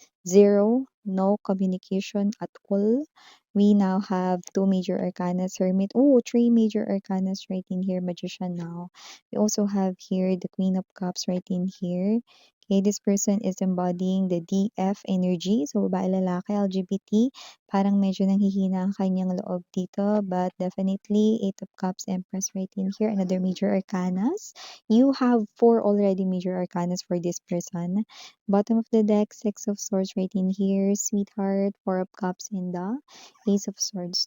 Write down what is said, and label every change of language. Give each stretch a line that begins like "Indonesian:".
English: Zero, no communication at all. We now have 2 major arcanas, Hermit. Oh, 3 major arcanas right in here, Magician now. We also have here the Queen of Cups right in here. Okay, this person is embodying the DF energy.
Filipino: So, babae, lalaki, LGBT. Parang medyo nanghihina ang kanyang loob dito.
English: But definitely, 8 of Cups, Empress right in here. Another major arcanas. You have 4 already major arcanas for this person. Bottom of the deck, Six of Swords right in here. Sweetheart, Four of Cups, and the Ace of Swords.